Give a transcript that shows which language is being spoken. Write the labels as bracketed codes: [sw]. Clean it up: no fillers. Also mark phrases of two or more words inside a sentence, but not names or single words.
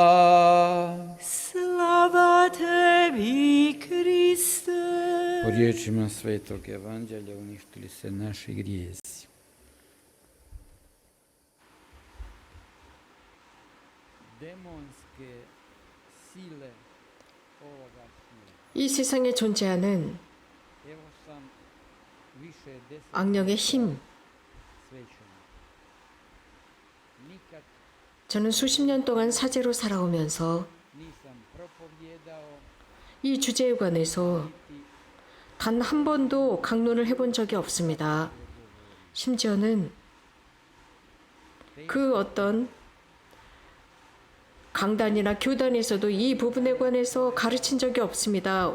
[hr] Slava Tebi, Kriste. Po riječima Svetog Evanđelja uništili se naši grijesi. Demonske sile ovoga svijeta. [ko] 이 세상에 존재하는 [hr] Evo sam više 10 [ko] 악령의 힘, [hr] svećenika. Nikad [ko] 저는 수십 년 동안 사제로 살아오면서 [hr] nisam propovjedao [ko] 이 주제에 관해서 단 한 번도 강론을 해본 적이 없습니다. 심지어는 그 어떤 강단이나 교단에서도 이 부분에 관해서 가르친 적이 없습니다.